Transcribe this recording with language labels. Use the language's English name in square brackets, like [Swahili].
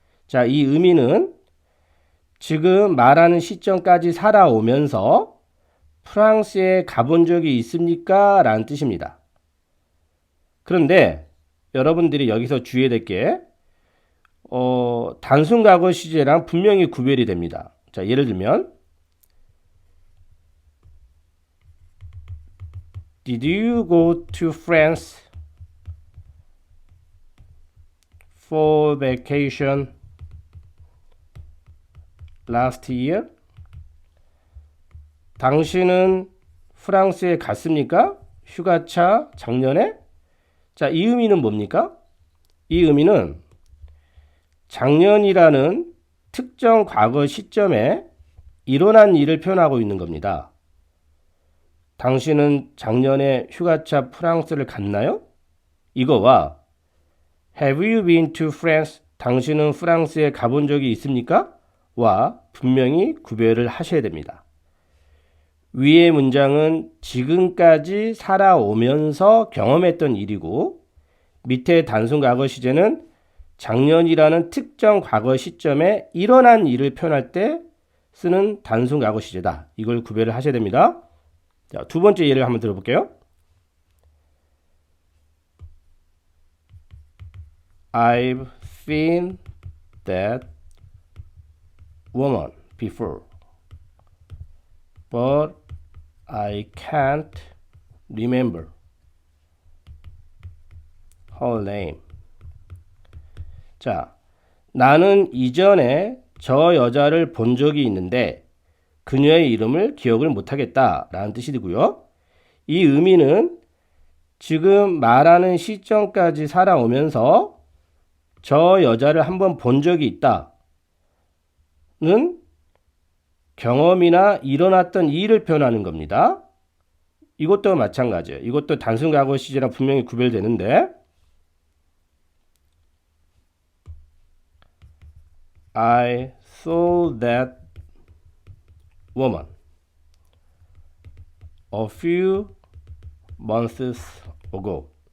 [Korean] 자, 이 의미는 지금 말하는 시점까지 살아오면서 프랑스에 가본 적이 있습니까? 라는 뜻입니다. 그런데 여러분들이 여기서 주의해야 될 게 단순 과거 시제랑 분명히 구별이 됩니다. 자, 예를 들면 [English] Did you go to France for vacation last year? [Korean] 당신은 프랑스에 갔습니까? 휴가차 작년에? 자, 이 의미는 뭡니까? 이 의미는 작년이라는 특정 과거 시점에 일어난 일을 표현하고 있는 겁니다. 당신은 작년에 휴가차 프랑스를 갔나요? [English] 이거와 Have you been to France? [Korean] 당신은 프랑스에 가본 적이 있습니까? 와 분명히 구별을 하셔야 됩니다. 위의 문장은 지금까지 살아오면서 경험했던 일이고 밑에 단순 과거 시제는 작년이라는 특정 과거 시점에 일어난 일을 표현할 때 쓰는 단순 과거 시제다. 이걸 구별을 하셔야 됩니다. 자, 두 번째 예를 한번 들어볼게요. [English] I've seen that woman before, but I can't remember her name. [Korean] 자, 나는 이전에 저 여자를 본 적이 있는데 그녀의 이름을 기억을 못하겠다 라는 뜻이고요. 이 의미는 지금 말하는 시점까지 살아오면서 저 여자를 한번 본 적이 있다는 경험이나 일어났던 일을 표현하는 겁니다. 이것도 마찬가지예요. 이것도 단순 과거 시제랑 분명히 구별되는데 [English] I saw that woman a few months ago.